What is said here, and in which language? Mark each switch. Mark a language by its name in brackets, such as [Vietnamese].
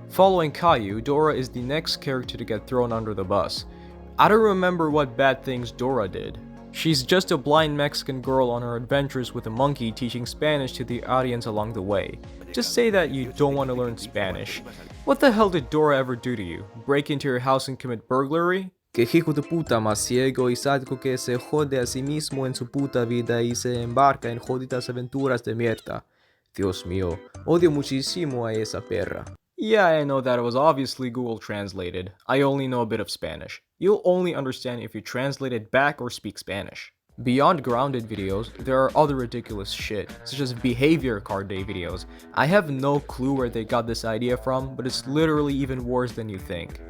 [English] Following Caillou, Dora is the next character to get thrown under the bus. I don't remember what bad things Dora did. She's just a blind Mexican girl on her adventures with a monkey teaching Spanish to the audience along the way. Just say that you don't want to learn Spanish. What the hell did Dora ever do to you? Break into your house and commit burglary? [Spanish] Que hijo de puta más ciego y sádico que se jode a sí mismo en su puta vida y se embarca en jodidas aventuras de mierda. Dios mío, odio muchísimo a esa perra. [English] Yeah, I know that it was obviously Google translated. I only know a bit of Spanish. You'll only understand if you translate it back or speak Spanish. Beyond grounded videos, there are other ridiculous shit, such as behavior card day videos. I have no clue where they got this idea from, but it's literally even worse than you think.